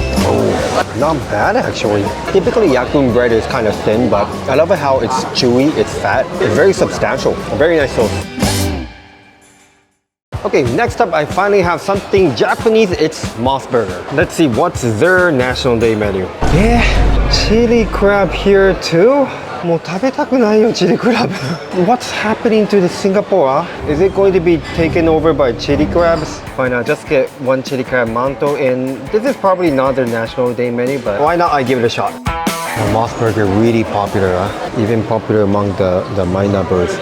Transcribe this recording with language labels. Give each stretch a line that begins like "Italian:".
English: Oh, not bad actually. Typically Yakun bread is kind of thin, but I love it how it's chewy, it's fat, it's very substantial. Very nice toast. Okay, next up I finally have something Japanese. It's Mos Burger. Let's see what's their National Day menu. Yeah, chili crab here too?
Japanese: もう食べたくないよ, chili crab.
English: What's happening to the Singapore? Is it going to be taken over by chili crabs? Why not just get one chili crab mantou? And this is probably not their National Day menu, but why not I give it a shot? Mos Burger really popular, even popular among the Mainabbers.